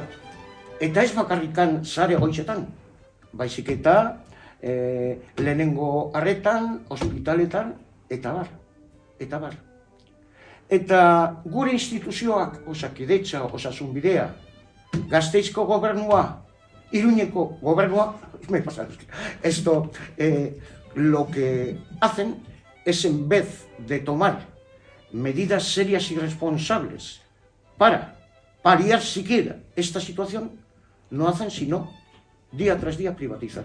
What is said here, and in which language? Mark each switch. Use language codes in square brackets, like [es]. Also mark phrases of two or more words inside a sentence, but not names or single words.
[eu] Eta ez bakarrikan zahar egoitzetan, baizik eta lehenengo arretan, ospitaletan, eta bar. Eta gure instituzioak, Osakidetza, Osasunbidea, Gasteizko gobernua, Iruñeko gobernua, [es] esto lo que hacen es, en vez de tomar medidas serias y responsables para paliar siquiera esta situación, no hacen sino día tras día privatizar.